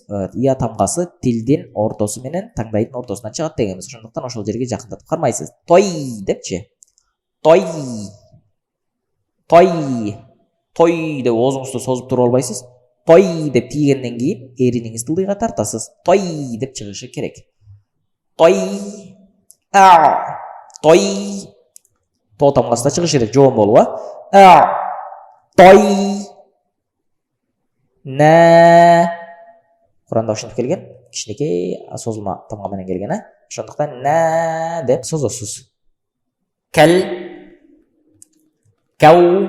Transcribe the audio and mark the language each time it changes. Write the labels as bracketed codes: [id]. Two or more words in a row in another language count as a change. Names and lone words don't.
[ky] Я тамгасы тилдин ортосу менен таңдайдын ортосунан чыгат дегенбиз. Ошондуктан ошол жерге жакындатып кармайсыз. Той депчи. Той деп оозуңузду созуп туруп албайсыз. Той деп тийгенден кийин эриниңизди ылдыйга тартасыз. Той деп чыгышы керек. Той. Той. То тамгасы да чыгышы керек, жоон болуп, Той. Куранда ошентип келген, кичинекей созулма тамга менен келген, Ошондуктан деп созосуз. Кел. Кау.